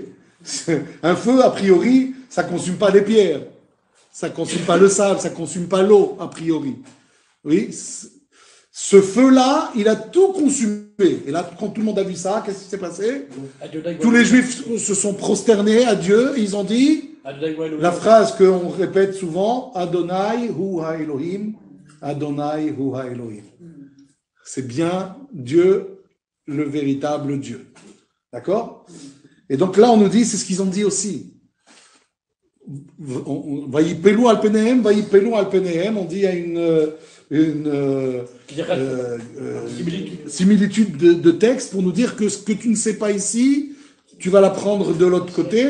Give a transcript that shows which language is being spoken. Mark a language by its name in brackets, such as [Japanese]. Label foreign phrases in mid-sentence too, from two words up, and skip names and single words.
[French] Un feu, a priori, ça ne consume pas les pierres, ça ne consume pas le sable, ça ne consume pas l'eau, a priori. Oui, ce feu-là, il a tout consumé. Et là, quand tout le monde a vu ça, qu'est-ce qui s'est passé? Tous les Juifs se sont prosternés à Dieu et ils ont dit la phrase qu'on répète souvent, [Hebrew] אדוני הוא האלוהים, אדוני הוא האלוהים. [French] C'est bien Dieu, le véritable Dieu. D'accord? Et donc là, on nous dit, c'est ce qu'ils ont dit aussi. [Hebrew] ויפלו על פניהם, [French] on dit, il y a similitude de texte pour nous dire que ce que tu ne sais pas ici, tu vas l'apprendre de l'autre côté.